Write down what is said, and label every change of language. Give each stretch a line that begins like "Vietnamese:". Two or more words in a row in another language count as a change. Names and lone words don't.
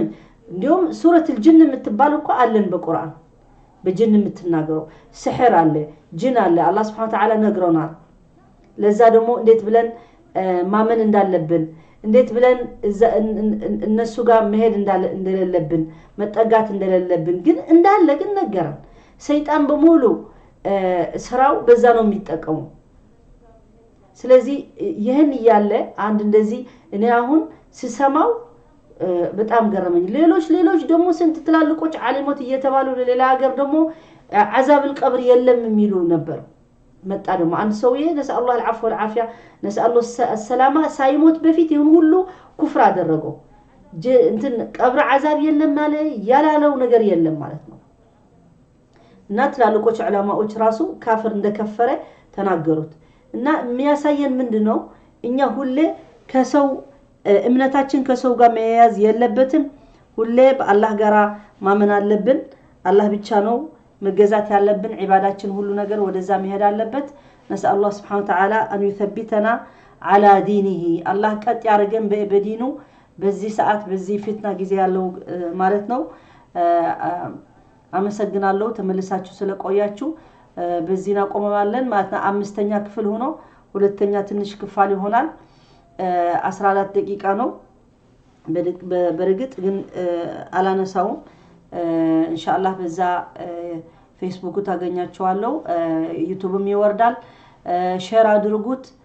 Amharic: እንደውም
Arabic: سورة الجن
Amharic: የምትባል እኮ አለን በቁርአን በጅን የምትናገረው ሲህር አለ ጅን አለ አላህ
Arabic: سبحانه وتعالى
Amharic: ነግሮናል ለዛ ደግሞ እንዴት ብለን ማመን እንዳለብን እንዴት ብለን እነሱ ጋር መሄድ እንደሌለብን መጠጋት እንደሌለብን ግን እንዳለ ግን ነገረን ሰይጣን በሙሉ ስራው በዛ ነው የሚጠቀመው ስለዚህ ይሄን ያለ አንድ እንደዚህ እኔ አሁን ሲሰማው በጣም ገረመኝ ሌሎች ደግሞ ስንት ትላልቆች ዓሊሞት እየተባሉ ለሌላ ሀገር ደግሞ
Arabic: عذاب القبر
Amharic: የለም የሚሉ ነበር መጣ ደግሞ አንድ ሰውዬ
Arabic: نسأل الله العفو والعافية نسأل الله السلامة
Amharic: ሳይሞት በፊት ይሁን ሁሉ ኩፍር አደረገው እንትን ቀብር عذاب የለም ማለት ያላለው ነገር የለም ማለት ነው እና ትላልቆች ዑለማዎች ራሱ ካፍር እንደከፈረ ተናገሩት እና የሚያሳየን ምንድነው እኛ ሁሌ ከሰው እምነታችን ከሰው ጋር መያዝ የለበትም ሁሌ በአላህ ጋራ ማመን አለብን አላህ ብቻ ነው መገዛት ያለብን ዒባዳችን ሁሉ ነገር ወደዛ መሄድ አለበት
Arabic: نسأل الله سبحانه وتعالى أن يثبتنا على دينه
Amharic: አላህ ቀጥ ያርገን በዲኑ በዚህ ሰዓት በዚህ ፊትና ጊዜ ያለው ማለት ነው አመሰግናለሁ ተመልሳችሁ ስለቆያችሁ በዚህና ቆመማለን ማለት ነው አምስተኛ ክፍል ሆኖ ሁለተኛ ትንሽ ክፋል ይሆናል 14 ደቂቃ ነው በርግጥ ግን አላነሳው ኢንሻአላህ በዛ ፌስቡክ ታገኛችኋለሁ ዩቲዩብም ይወርዳል ሼር አድርጉት